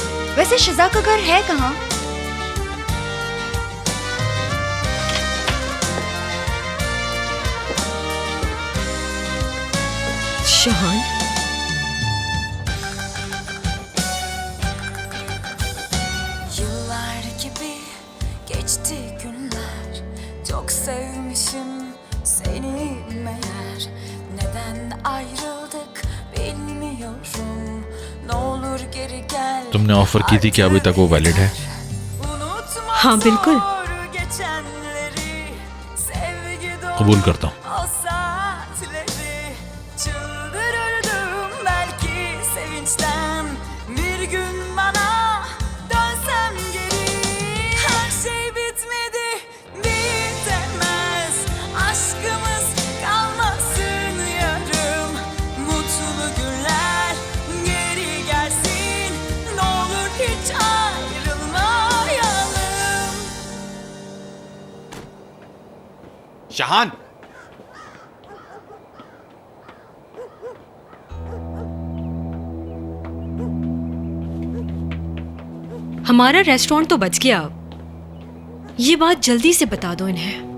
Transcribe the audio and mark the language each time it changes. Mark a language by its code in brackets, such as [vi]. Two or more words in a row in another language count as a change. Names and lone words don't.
[hi] वैसे शिजा का घर है कहाँ? Şahan. [tr] Yıllar gibi geçti günler, çok sevmişim seni meğer. Neden ayrıldık bilmiyorum, ne olur geri gel. [hi] तुमने ऑफर की थी कि अभी तक वो वैलिड है? [tr] Unutma [hi] हाँ, बिल्कुल। [tr] zor geçenleri, sevgi dolu [hi] कबूल करता हूँ। [tr] o saatleri. Çıldırırdım belki sevinçten, bir gün bana dönsem geri. Her şey bitmedi, bitemez, aşkımız kalmasın yarım. Mutlu günler geri gelsin, ne olur hiç ayrılmayalım. [hi] शाहान, हमारा रेस्टोरेंट तो बच गया अब। ये बात जल्दी से बता दो इन्हें।